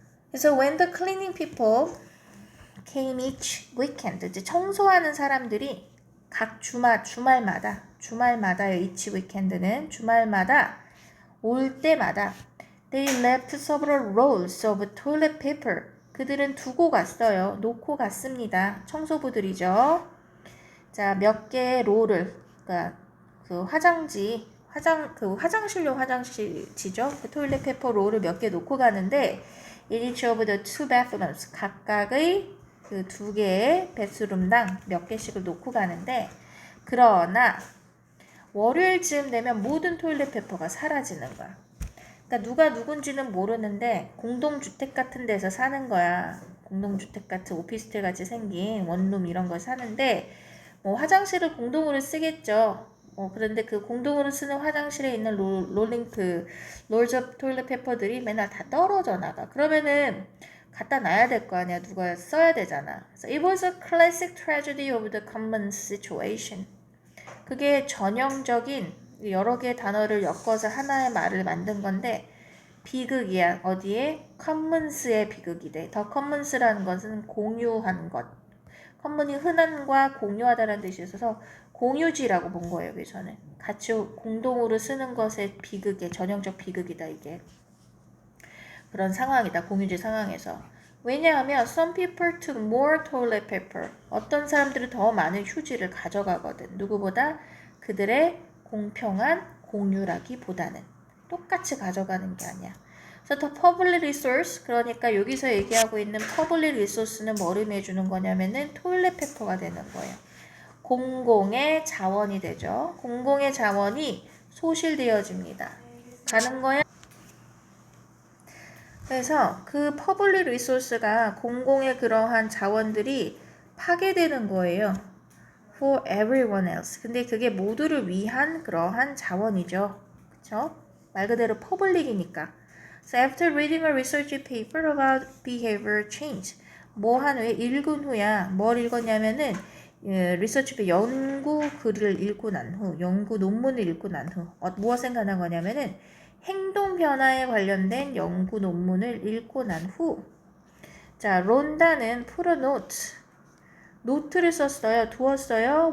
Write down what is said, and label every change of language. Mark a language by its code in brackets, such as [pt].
[ko] 그래서 [en] when the cleaning people came each weekend, [ko] 이제 청소하는 사람들이 각 주말마다요. [en] each weekend는 [ko] 주말마다 올 때마다 [en] they left several rolls of toilet paper. [ko] 그들은 두고 갔어요. 놓고 갔습니다. 청소부들이죠. 자, 몇 개의 롤을, 그러니까 그 화장실용 화장실지죠. 그 토일렛 페퍼 롤을 몇 개 놓고 가는데 [en] in each of the two bathrooms, [ko] 각각의 그 두 개의 베스룸당 몇 개씩을 놓고 가는데, 그러나 월요일쯤 되면 모든 토일렛 페퍼가 사라지는 거야. 그러니까 누가 누군지는 모르는데 공동주택 같은 데서 사는 거야. 공동주택 같은 오피스텔 같이 생긴 원룸 이런 걸 사는데 뭐 화장실을 공동으로 쓰겠죠. 그런데 그 공동으로 쓰는 화장실에 있는 롤즈 토일렛 페퍼들이 맨날 다 떨어져 나가. 그러면은 갖다 놔야 될 거 아니야. 누가 써야 되잖아. [en] So it was a classic tragedy of the common situation. [ko] 그게 전형적인 여러 개의 단어를 엮어서 하나의 말을 만든 건데 비극이야. 어디에? commons의 비극이 돼. 더 commons라는 것은 공유한 것. common이 흔한과 공유하다라는 뜻이 있어서 공유지라고 본 거예요. 여기서는 같이 공동으로 쓰는 것의 비극의 전형적 비극이다. 이게 그런 상황이다. 공유지 상황에서. 왜냐하면 [en] some people took more toilet paper. [ko] 어떤 사람들이 더 많은 휴지를 가져가거든. 누구보다? 그들의 공평한 공유라기보다는. 똑같이 가져가는 게 아니야. 그래서 the public resource, 그러니까 여기서 얘기하고 있는 public resource는 뭘 의미해 주는 거냐면은 토일렛 페퍼가 되는 거예요. 공공의 자원이 되죠. 공공의 자원이 소실되어집니다. 가는 거야. 그래서 그 퍼블릭 리소스가 공공의 그러한 자원들이 파괴되는 거예요. [en] For everyone else. [ko] 근데 그게 모두를 위한 그러한 자원이죠. 그쵸? 말 그대로 퍼블릭이니까. [en] So after reading a research paper about behavior change. [ko] 뭐 한 후에 읽은 후야. 뭘 읽었냐면은 리서치 연구 글을 읽고 난 후, 연구 논문을 읽고 난 후, 무엇 생각난 거냐면은 행동 변화에 관련된 연구 논문을 읽고 난 후, 자, 론다는 [en] put a note, [ko] 노트를 썼어요. 두었어요.